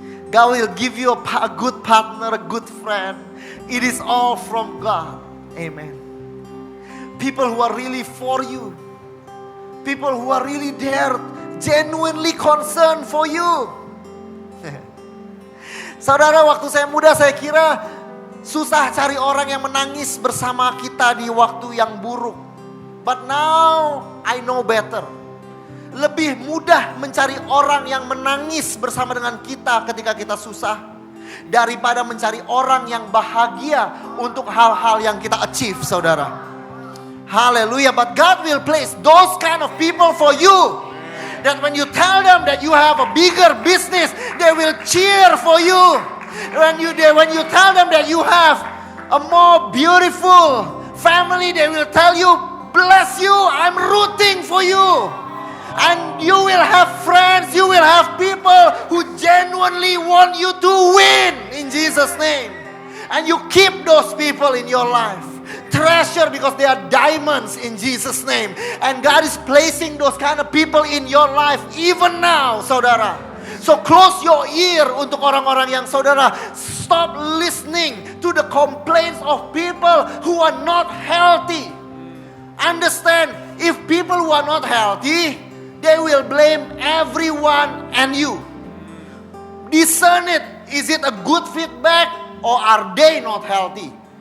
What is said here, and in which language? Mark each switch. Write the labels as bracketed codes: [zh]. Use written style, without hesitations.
[en] God will give you a good partner, a good friend. It is all from God. Amen. People who are really for you. People who are really there, genuinely concerned for you. [id] Saudara, waktu saya muda saya kira susah cari orang yang menangis bersama kita di waktu yang buruk. [en] But now I know better. [id] Lebih mudah mencari orang yang menangis bersama dengan kita ketika kita susah daripada mencari orang yang bahagia untuk hal-hal yang kita achieve, saudara. Hallelujah. [en] But God will place those kind of people for you. That when you tell them that you have a bigger business, they will cheer for you. When you tell them that you have a more beautiful family, they will tell you, bless you, I'm rooting for you. And you will have friends, you will have people who genuinely want you to win in Jesus' name. And you keep those people in your life. Treasure because they are diamonds in Jesus' name. And God is placing those kind of people in your life even now, saudara. So close your ear [id] untuk orang-orang yang saudara. [en] Stop listening to the complaints of people who are not healthy. Understand, if people who are not healthy, they will blame everyone and you. Discern it. Is it a good feedback or are they not healthy?